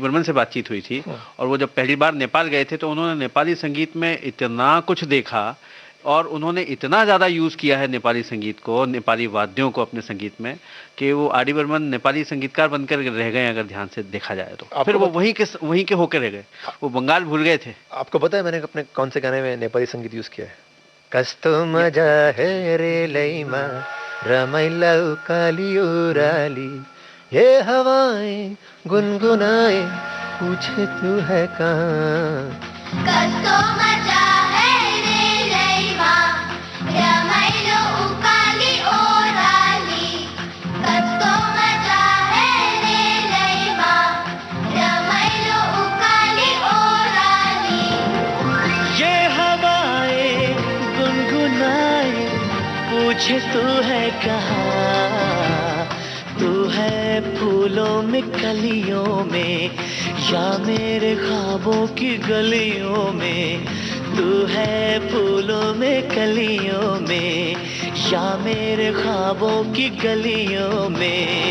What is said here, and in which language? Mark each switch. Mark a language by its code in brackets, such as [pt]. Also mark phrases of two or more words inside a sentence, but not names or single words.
[hi] बर्मन से बातचीत हुई थी, और वो जब पहली बार नेपाल गए थे तो उन्होंने नेपाली संगीत में इतना कुछ देखा और उन्होंने इतना ज़्यादा यूज़ किया है नेपाली संगीत को, नेपाली वाद्यों को अपने संगीत में, कि वो आर डी बर्मन नेपाली संगीतकार बनकर रह गए अगर ध्यान से देखा जाए तो। फिर वो वहीं के होकर रह गए, वो बंगाल भूल गए थे। आपको पता है मैंने अपने कौन से गाने में नेपाली संगीत यूज़ किया है? [ne] कस्तो मजा है रे लैमा रमाइला उकाली ओराली, [hi] ये हवाएं गुनगुनाए पूछे तू है कहाँ। [ne] कस्तो मजा है रे लैमा रमाइलो उकाली ओराली, कस्तो मजा है रे लैमा रमाइलो उकाली ओराली। [hi] ये हवाएं गुनगुनाए पूछे तू है कहाँ, तू है फूलों में कलियों में या मेरे ख्वाबों की गलियों में, तू है फूलों में कलियों में या मेरे ख्वाबों की गलियों में।